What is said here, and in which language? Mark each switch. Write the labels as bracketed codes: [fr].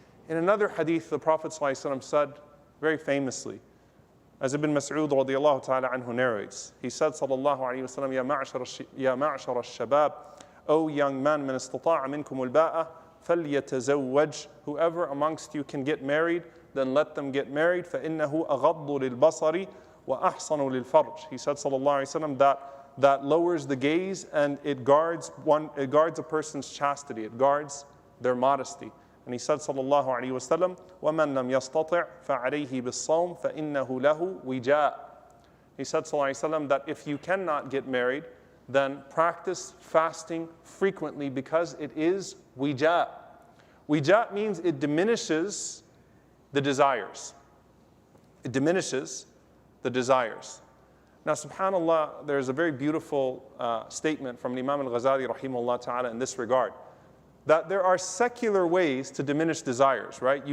[en] In another hadith, the Prophet ﷺ said very famously, as Ibn Mas'ud radiyallahu ta'ala anhu narrates, he said sallallahu alayhi wa sallam, [ar] Ya ma'ashar al-shabab, [en] O young man, [ar] man istata'a minkum al-ba'a, فَلْيَتَزَوَّجْ. [en] Whoever amongst you can get married, then let them get married. [ar] فَإِنَّهُ أَغَضُّ لِلْبَصَرِ وَأَحْصَنُ لِلْفَرْجِ. [en] He said sallallahu alayhi wa sallam that lowers the gaze and it guards a person's chastity, it guards their modesty. And he said sallallahu alayhi wa sallam, [ar] وَمَنْ لَمْ يَسْتَطِعْ فَعَلَيْهِ بِالصَّوْمِ فَإِنَّهُ لَهُ وِجَاء. [en] He said sallallahu alayhi wa sallam that if you cannot get married, then practice fasting frequently because it is wija. Wija means it diminishes the desires. It diminishes the desires. Now, subhanAllah, there's a very beautiful statement from Imam al-Ghazali rahimahullah ta'ala in this regard, that there are secular ways to diminish desires, right?